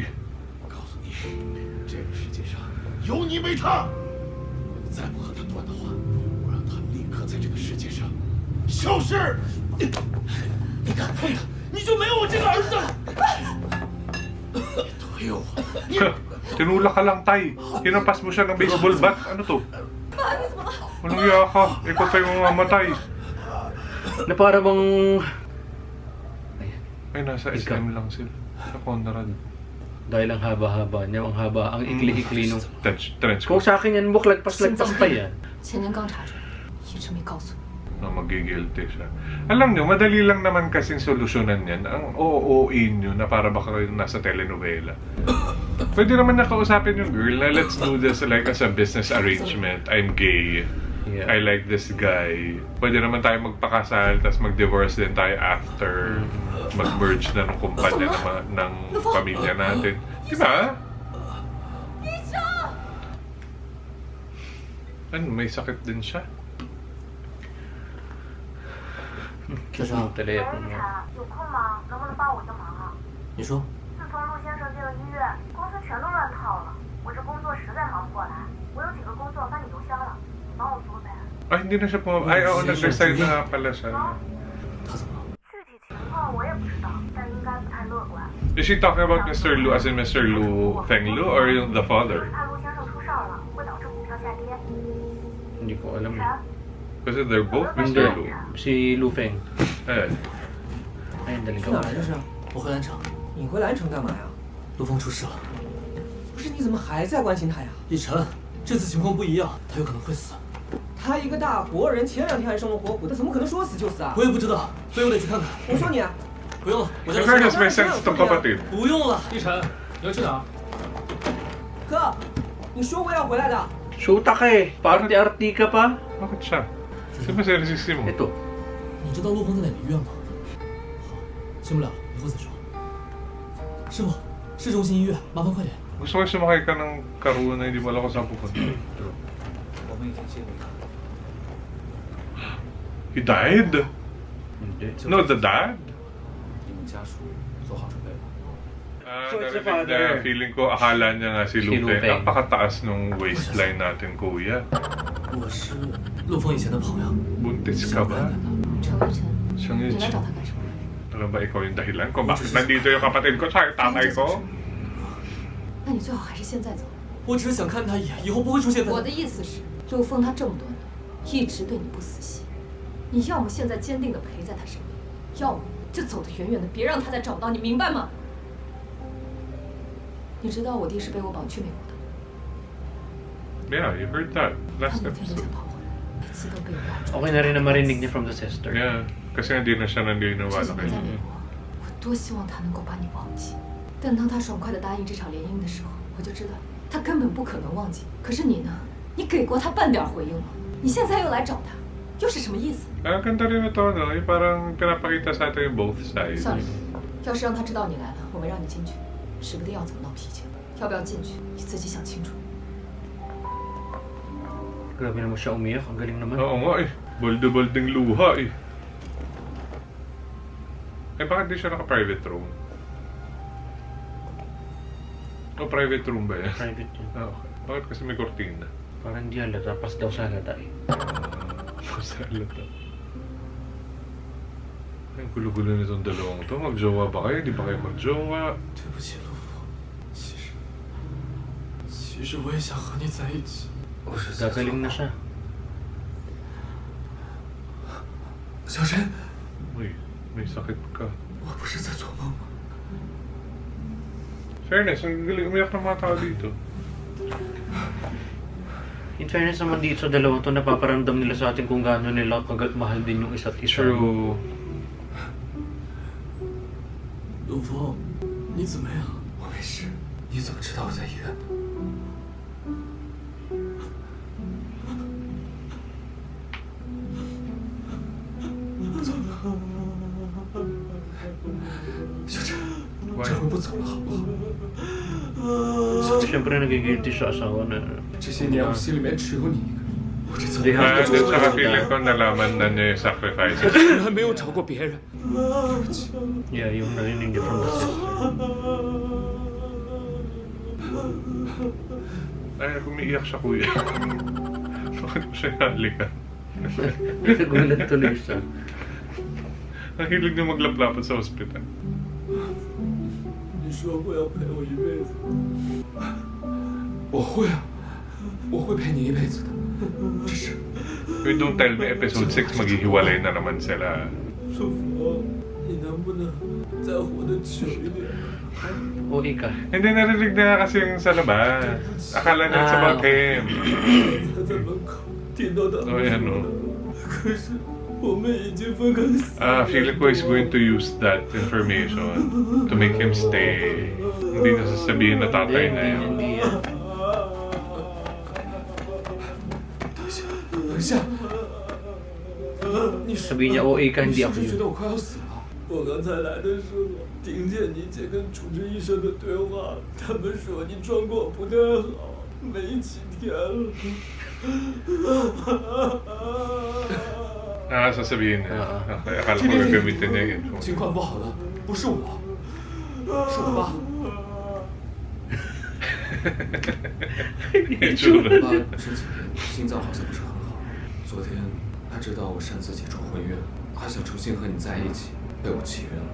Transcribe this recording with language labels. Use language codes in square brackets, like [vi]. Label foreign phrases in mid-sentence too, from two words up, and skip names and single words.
[zh] 我告诉你，这个世界上有你没他。你再不和他断的话，我让他立刻在这个世界上消失。你敢碰他，你就没有我这个儿子。你推我，你 [tl] Tinulak ka lang, tay. Hinampas mo siya ng baseball bat. Ano to? [zh] 爸，你怎么了？ [tl] Anong iya ka? Ikaw tayo mamamatay. Na para bang... Ay, nasa SM lang sila. Sa Conrad. Dahil ang haba-haba niya, ang haba, ang ikli-ikli nung... Trench Kung coat. sa akin yan, lagpas-lagpas pa yan. [zh] 前天刚查出来，一直没告诉我。 [tl] Na magigilty siya. Alam nyo, madali lang naman kasing solusyonan yan. Ang OOA nyo na para baka kayo nasa telenovela. Pwede naman nakausapin yung [en] girl na let's do this like as a business arrangement. I'm gay. Yeah. I like this guy. [tl] Pwede naman tayo magpakasal, tapos mag-divorce din tayo after. Mag-merge na ng kumpanya ng pamilya natin. Diba? Ano, may sakit din siya. [zh] 这是啊， [tl] telepono mo. [zh] 有空吗？能不能帮我个忙啊？你说，自从陆先生进了医院，公司全都乱套了，我这工作实在忙不过来。我有几个工作发你邮箱了，你帮我做呗。 [tl] Ay, hindi na siya Ay, oo, nag-resign na nga pala siya. [zh] 他怎么了？具体情况我也不知道，但应该不太乐观。 [en] Is she talking about Mr. Lu as in Mr. Lu Fenglu or yung the father? [zh] 怕陆先生出事儿了，会导致股票下跌。 [tl] Hindi ko alam eh. [en] Kasi they're both [tl] Hindi. Mr. Lu. Si Lu Feng. Eh, Ayun, daling [zh] 去 [tl] ka [zh] 哪儿这是？我回兰城，你回兰城干嘛呀？陆峰出事了。不是，你怎么还在关心他呀？以晨，这次情况不一样，他有可能会死。他一个大活人，前2天还生龙活虎的，怎么可能说死就死啊我？也不知道，所以我得去看看。我说你啊，不用了，我叫 in 他 [tl] fairness, may sense to kapatid. [zh] 不用了。一晨，你要去哪儿？哥，你说过要回来的。 [tl] Shoota ka eh. Party-arty ka pa. Bakit siya? Sino ba seriously mo? Ito. [zh] 你知道陆峰在哪个医院吗？好，先不聊了，以后再说。师傅，市中心医院，麻烦快点。 [tl] Gusto ko sumakay ka ng karuan na hindi mo alam kung saan pupunta. [zh] 我们已经尽力了。 [en] He died? [tl] Hindi. [en] No, the dad? [zh] 你们家属做好准备吧。 [en] So it's the [tl] narinig [en] father. [tl] niya, feeling ko akala niya nga si Si Lupe. Lupe. Napakataas nung waistline natin, kuya. [zh] 我是陆峰以前的朋友， [tl] Buntis ka ba? [zh] 陈微尘， [tl] Siyang [zh] 你 [tl] yun [zh] 来 [tl] siya. [zh] 找他干什么？ [tl] Alam ba ikaw yung dahilan kung bakit nandito yung kapatid ko tsaka yung tatay ko? [zh] 那你最好还是现在走。我只是想看他一眼，以后不会出现在。我的意思是，陆枫他这么多年一直对你不死心，你要么现在坚定的陪在他身边，要么就走得远远的，别让他再找到你，明白吗？你知道我弟是被我绑去美国的， [en] Yeah, you heard that [zh] 他 [en] last [zh] 每天都 [en] episode. [zh] 想跑回来，每次都被我拉住。 [tl] Okay na rin na marinig niya [en] from the sister. [tl] Yeah, kasi hindi na siya nandito [zh] 这几 [tl] wala [zh] 年在 [tl] kayo. [zh] 美国，我多希望他能够把你忘记。但当他爽快的答应这场联姻的时候，我就知道他根本不可能忘记。可是你呢？你给过他半点回应吗？你现在又来找他，又是什么意思？ [tl] Ang ganda rin ito, no? Yung parang pinapakita sa atin yung [en] both sides. [zh] 算了，要是让他知道你来了，我没让你进去，指不定要怎么闹脾气。要不要进去，你自己想清楚。 [tl] Grabe naman siya umiyak. Ang galing naman. Oo nga eh. Bolde-bolding luha eh. Eh bakit di siya naka-private room? O private room ba yan? Private yun. Ah, okay. Bakit kasi may kortina? Parang hindi halata. Pas daw sa halata eh. Sa alata. Ay, ang gulo-gulo nitong dalawang to. Mag-jowa ba kayo? Di ba kayo mag-jowa? [zh] 对不起，陆峰，其实我也想和你在一起。我是 [tl] Gagaling na siya. [zh] 小陈， [tl] Uy, may sakit ka. [zh] 我不是在做梦吗？ [tl] Fairness, ang galing umiyak ng mga tao dito. [en] In fairness [tl] naman dito sa dalawang to, napaparamdam nila sa atin kung gaano nila mahal din yung isa't isa. True. [zh] 陆峰，你怎么样？我没事。你怎么知道我在医院呢？小陈，这回不走了，好不好？ [tl] Siyempre nagigilty sa asawa na [zh] 这些年我心里面只有你一个人，我这次 [en] they have And to then saka go [tl] feeling ko nalaman na niya yung sacrifices. [zh] 从来没有找过别人。 [tl] Yeah, yung narinig niya [en] from the sister. [tl] Ay, umiiyak siya kuya. Bakit mo siya halikan? Nagulat tuloy siya. Ang hilig niya maglaplapat sa ospital. [zh] 你说过要陪我一辈子，我会啊，我会陪你一辈子的。只是 [en] Wait, don't tell me episode 6 [tl] maghihiwalay na naman sila. [zh] 陆峰，你能不能再活得久一点？ [tl] OA ka. Hindi narinig na kasi yung sa labas. Akala niya [en] it's about him. [zh] 他在门口听到他 [tl] Oh, yan o. [zh] 可是我们已经分开4 [en] Feeling ko is going to use that information to make him stay. [tl] Hindi na sasabihin na tatay na yun. Hindi yan. [zh] 等一下，你是 [tl] Sabihin niya, OA ka, [zh] 你 [tl] hindi [zh] 是 [tl] ako [zh] 不是觉 [tl] yun. [zh] 得我快要死了？我刚才来的时候听见你姐跟主治医生的对话，他们说你状况不太好，没几天了。 [tl] sasabihin niya. Oo. Okay, akala ko gagamitin niya yung phone. [zh] 情况不好的不是我，是我爸。我爸这几年心脏好像不是很好，昨天他知道我擅自解除婚约，还想重新和你在一起，被我气晕了。